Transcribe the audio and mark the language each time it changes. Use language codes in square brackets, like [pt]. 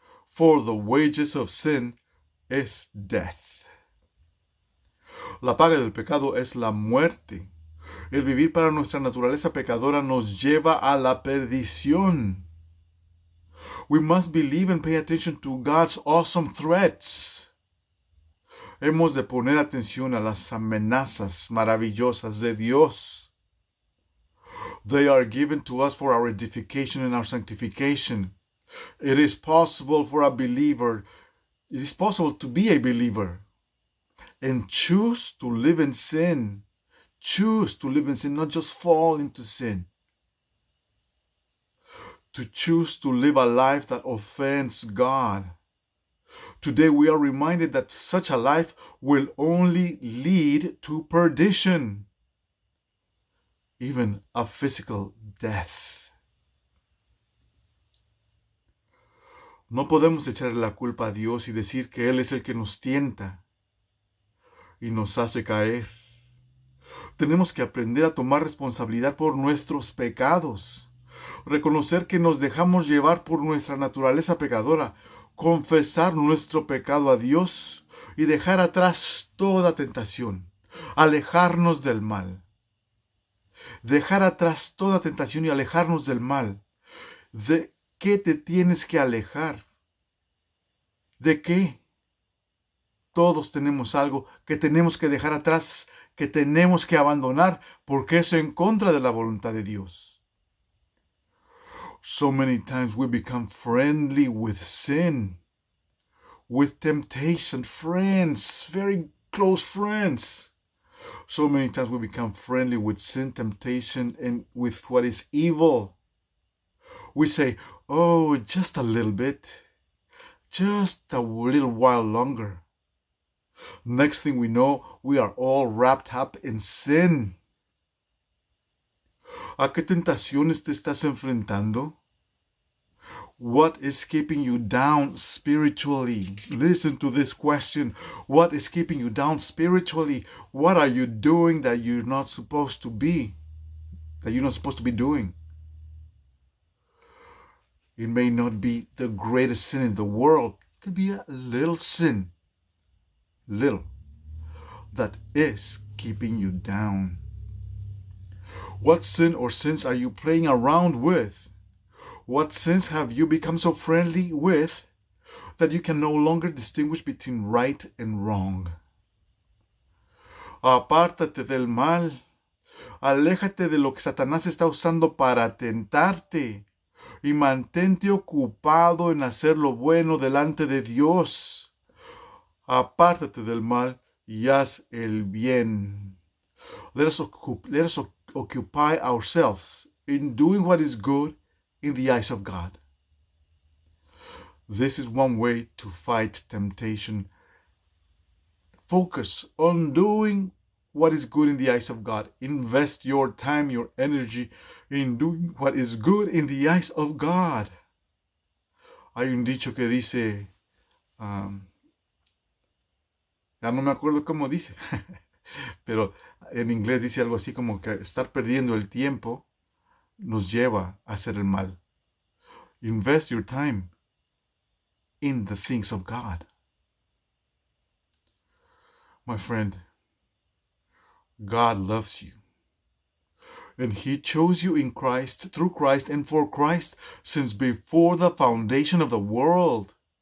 [en] For the wages of sin is death. [es] La paga del pecado es la muerte. El vivir para nuestra naturaleza pecadora nos lleva a la perdición. [en] We must believe and pay attention to God's awesome threats. [es] Hemos de poner atención a las amenazas maravillosas de Dios. [en] They are given to us for our edification and our sanctification. It is possible to be a believer and choose to live in sin. Choose to live in sin, not just fall into sin. To choose to live a life that offends God. Today we are reminded that such a life will only lead to perdition, even a physical death. [es] No podemos echarle la culpa a Dios y decir que Él es el que nos tienta y nos hace caer. Tenemos que aprender a tomar responsabilidad por nuestros pecados, reconocer que nos dejamos llevar por nuestra naturaleza pecadora, confesar nuestro pecado a Dios y dejar atrás toda tentación, alejarnos del mal. Dejar atrás toda tentación y alejarnos del mal. ¿De qué te tienes que alejar? ¿De qué? Todos tenemos algo que tenemos que dejar atrás, que tenemos que abandonar, porque es en contra de la voluntad de Dios. [en] So many times we become friendly with sin, with temptation, friends, very close friends. So many times we become friendly with sin, temptation, and with what is evil. We say, oh, just a little bit, just a little while longer. Next thing we know, we are all wrapped up in sin. [es] ¿A qué tentaciones te estás enfrentando? [en] What is keeping you down spiritually? Listen to this question. What is keeping you down spiritually? What are you doing that you're not supposed to be? That you're not supposed to be doing? It may not be the greatest sin in the world. It could be a little sin. Little. That is keeping you down. What sin or sins are you playing around with? What sins have you become so friendly with that you can no longer distinguish between right and wrong? [es] Apártate del mal. Aléjate de lo que Satanás está usando para tentarte. Y mantente ocupado en hacer lo bueno delante de Dios. Apártate del mal y haz el bien. [en] Let us occupy ourselves in doing what is good in the eyes of God. This is one way to fight temptation. Focus on doing what is good in the eyes of God. Invest your time, your energy in doing what is good in the eyes of God. [es] Hay un dicho que dice, ya no me acuerdo cómo dice, pero en inglés dice algo así como que estar perdiendo el tiempo nos lleva a hacer el mal. [en] Invest your time in the things of God. My friend, God loves you. And He chose you in Christ, through Christ, and for Christ since before the foundation of the world.